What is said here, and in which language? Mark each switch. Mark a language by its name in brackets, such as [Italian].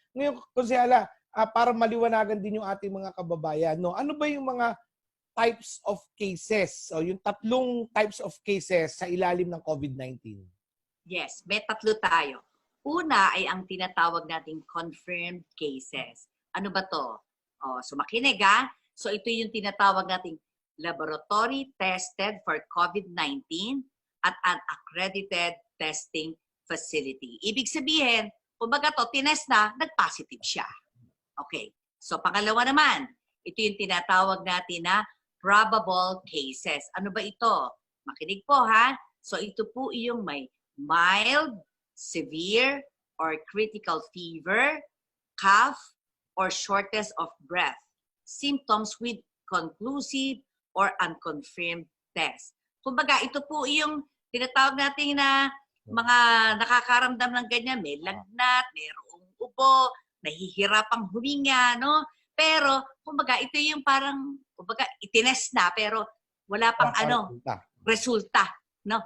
[Filipino] Ngayon, Konsehala, para maliwanagan din yung ating mga kababayan, no? Ano ba yung mga types of cases o yung tatlong types of cases sa ilalim ng COVID-19? Yes, may tatlo tayo. Una ay ang tinatawag nating confirmed cases. Ano ba to? So makinig ha. [English] So ito yung tinatawag nating laboratory tested for COVID-19 at an accredited testing facility. [Filipino] Ibig sabihin, kumbaga to, tinest na, nag-positive siya. Okay. So pangalawa naman, Ito yung tinatawag natin na probable cases. Ano ba ito? Makinig po ha. [English] So ito po yung may mild, severe, or critical fever, cough, or shortness of breath. Symptoms with conclusive or unconfirmed test. [Filipino] Kumbaga, ito po yung tinatawag natin na mga nakakaramdam ng ganyan. May lagnat, mayroong ubo, nahihirapang huminga, no? Pero, kumbaga, ito yung parang, kumbaga, itinest na, pero wala pang resulta. No?